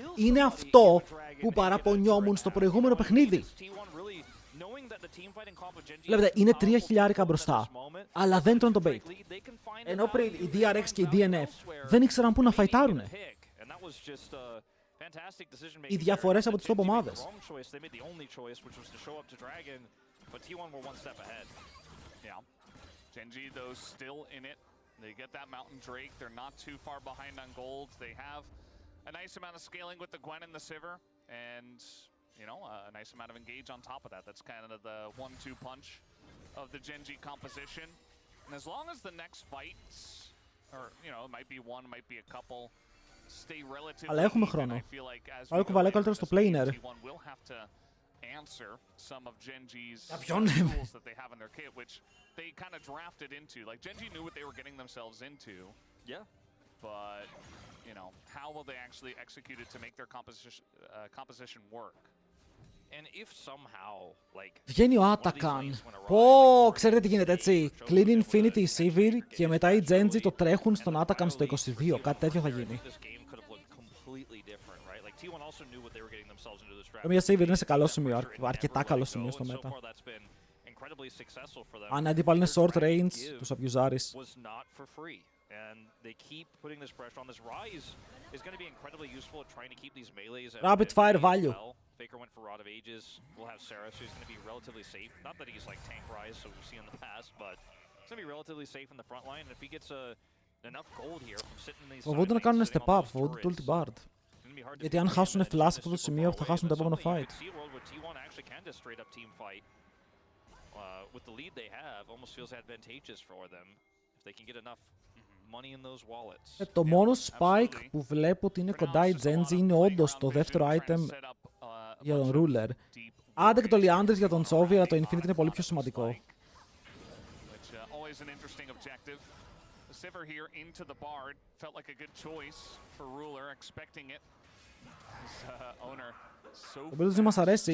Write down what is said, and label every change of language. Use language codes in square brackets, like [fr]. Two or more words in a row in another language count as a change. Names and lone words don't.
[el] Είναι αυτό που παραπονιόμουν στο προηγούμενο παιχνίδι. Βλέπετε, είναι 3 χιλιάρικα μπροστά, αλλά δεν τρώνε το bait. Ενώ πριν οι DRX και οι DNF δεν ήξεραν πού να φαϊτάρουνε. Οι διαφορές από τις top ομάδες. [en] Yeah. Gen.G though still in it. They get that Mountain Drake. They're not too far behind on gold. They have a nice amount of scaling with the Gwen and the Sivir, and you know, a nice amount of engage on top of that. That's kind of the 1-2 punch of the Gen.G composition. And as long as the next fights, or you know, it might be one, might be a couple, stay relatively [el] Αλλά έχουμε [en] even, [el] χρόνο. [en] I feel like as [el] Άλλο [en] we go [el] κουβαλάει [en] later [el] καλύτερο [en] in [el] στο [en] this planer. game, T1 will have to answer some of Gen.G's [el] ποιον? [en] tools that they have in their kit, which they kind of drafted into. Like Gen.G knew what they were getting themselves into. Yeah. But, you know, how will they actually execute it to make their composition work? And if somehow, like, [el] Βγαίνει ο Atakan. Πω, ξέρετε τι γίνεται έτσι. Clean Infinity Sivir και μετά οι Gen.G το τρέχουν στον Atakan στο 22. Κάτι τέτοιο θα γίνει. Μια Sivir είναι σε καλό σημείο, αρκετά καλό σημείο στο μέτα. Αν οι αντίπαλοι είναι [en] short range, [el] τους abusarεις. [en] Rapid fire value. Faker went for Rod of Ages. We'll have Saras, who's going to be relatively safe. Not that he's like tank rise, so we've seen in the past, but he's going to be relatively safe in the front line. And if he gets enough gold here from sitting in these [el] Φοβούνται να κάνουν [en] step up, [el] φοβούνται το ulti bard. Γιατί αν χάσουν flash σε αυτό το σημείο θα χάσουν το επόμενο fight. [en] With the lead they have, almost feels advantageous for them if they can get enough money in those wallets. [el] Το μόνο spike που βλέπω ότι είναι κοντά η Gen.G είναι όντως το δεύτερο item για τον Ruler. Άντε και το Leandris για τον Chovy, αλλά το Infinity είναι πολύ πιο σημαντικό. Το build του μας αρέσει.